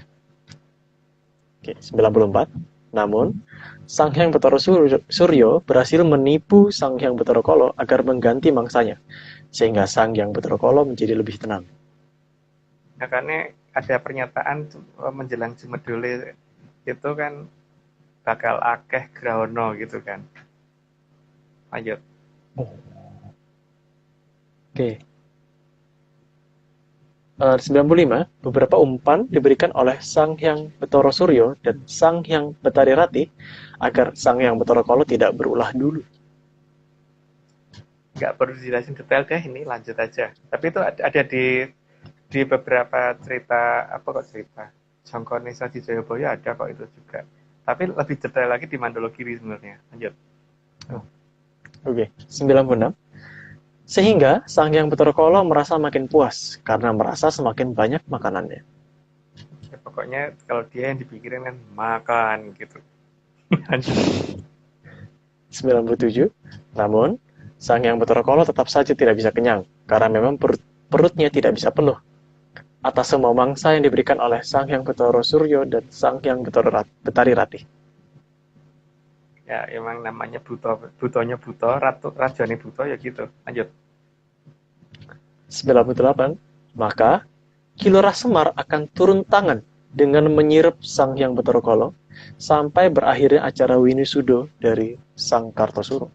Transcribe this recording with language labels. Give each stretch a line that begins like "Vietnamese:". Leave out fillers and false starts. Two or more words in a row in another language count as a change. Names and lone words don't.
Indonesian: Oke, 94. Namun, Sang Hyang Betara Suryo berhasil menipu Sang Hyang Betara Kolo agar mengganti mangsanya, sehingga Sang Hyang Betara Kolo menjadi lebih tenang. Nah, karena ada pernyataan menjelang Jumedole itu kan
Javanese: bakal akeh grahono
Indonesian: gitu kan. Lanjut. Oke. 95, beberapa umpan diberikan oleh Sang Hyang Betara Suryo dan Sang Hyang Betari Rati agar Sang Hyang Betara Kolo tidak berulah dulu. Nggak perlu dijelasin detail deh, ini lanjut aja. Tapi itu ada di beberapa cerita, apa kok cerita? Jongkonesa di Jayabaya ada kok itu juga. Tapi lebih detail lagi di Mandologiri sebenarnya. Lanjut. Oke, 96. Sehingga Sang Hyang Betara Kolo merasa makin puas karena merasa semakin banyak makanannya. Ya, pokoknya kalau dia yang dipikirin kan makan gitu. Lanjut. 97. Namun, Sang Hyang Betara Kolo tetap saja tidak bisa kenyang karena memang perutnya tidak bisa penuh atas semua mangsa yang diberikan oleh Sang Hyang Betara Suryo dan Sang Hyang Betari Rati. Ya emang namanya butonya buto,
Javanese: rajane buto
Indonesian: ya gitu. Lanjut. 98. Maka Kilurah Semar akan turun tangan dengan menyirep Sang Hyang Betara Kolo sampai berakhirnya acara Winisudo dari Sang Kartosuro.